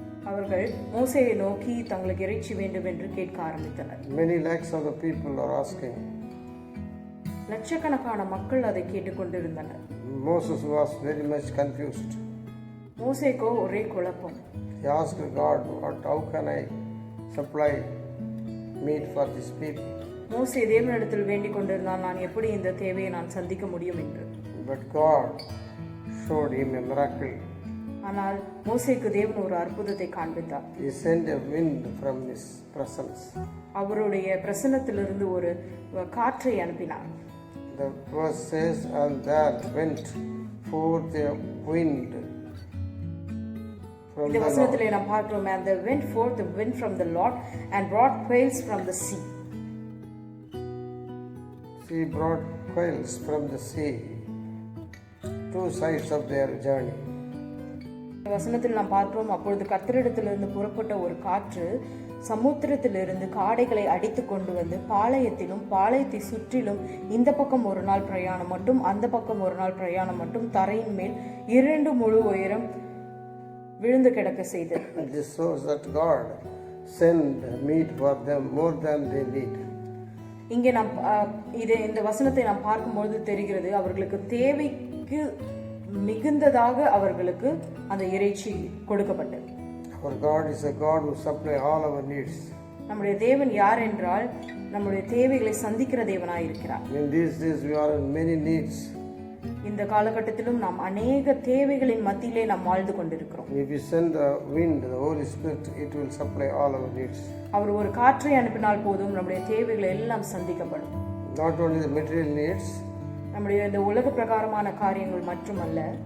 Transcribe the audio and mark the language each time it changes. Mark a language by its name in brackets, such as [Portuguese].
[Tamil] அவர்கள் மோசேயை நோக்கி தங்களுக்கு இறைச்சி வேண்டும் என்று கேட்க ஆரம்பித்தனர். [English] Many lakhs of the people are asking. [Tamil] லட்சக்கணக்கான மக்கள் அதை கேட்டுக்கொண்டிருந்தனர். [English] Moses was very much confused. [Tamil] மோசேக்கோ ஒரே குழப்பம். [English] He asked God, how can I supply meat for these people? [Tamil] மோசே தேவனிடத்தில் வேண்டிக் கொண்டிருந்தான், நான் எப்படி இந்த தேவையை நான் சந்திக்க முடியும் என்று. [English] But God showed him a miracle. [Tamil] ஆனால் மோசேக்கு தேவன் ஒரு அற்புதத்தை காண்பித்தார். [English] He sent a wind from his presence. [Tamil] அவருடைய பிரசன்னத்திலிருந்து ஒரு காற்றை அனுப்பினார். [English] The verse says, and there went forth a wind from [Tamil] இந்த [English] the [Tamil] வசனத்திலே [English] Lord. [Tamil] நாம் பார்க்கிறோம், [English] and there went forth a wind from the Lord and brought quails from the sea. She brought quails from the sea, two sides of their journey. [Tamil] இந்த வசனத்தில் நாம் பார்க்கிறோம், அப்பொழுது கர்த்தரிடத்திலிருந்து புறப்பட்ட ஒரு காற்று சமுத்திரத்திலிருந்து காடைகளை அடித்து கொண்டு வந்து பாளையத்திலும் பாளையத்தை சுற்றிலும் இந்த பக்கம் ஒரு நாள் பிரயாணம் மட்டும் அந்த பக்கம் ஒரு நாள் பிரயாணம் மட்டும் தரையின் மேல் 2 முழு உயரம் விழுந்து கிடக்க செய்தது. [English] This shows that God send meat for them more than they need. [Tamil] இங்கே நாம் இந்த வசனத்தை நாம் பார்க்கும்பொழுது தெரிகிறது, அவர்களுக்கு தேவைக்கு மிகுந்ததாக அவர்களுக்கு அந்த இறைச்சி கொடுக்கப்பட்டது. [English] Our God is a God who supplies all our needs. [Tamil] நம்முடைய தேவன் யார் என்றால் நம்முடைய தேவைகளை சந்திக்கிற தேவனாய் இருக்கிறார். [English] In these days we are in many needs. [Tamil] இந்த காலகட்டத்திலும் நாம் அநேக தேவைகளின் மத்தியிலே நாம் வாழ்ந்து கொண்டிருக்கிறோம். [English] If you send the wind, the Holy Spirit, it will supply all our needs. [Tamil] அவர் ஒரு காற்றை அனுப்பினால் போதும் நம்முடைய தேவைகள் எல்லாம் சந்திக்கப்படும். [English] Not only the material needs, [Tamil] நம்முடைய இந்த உலக பிரகாரமான காரியங்கள் மட்டுமல்ல,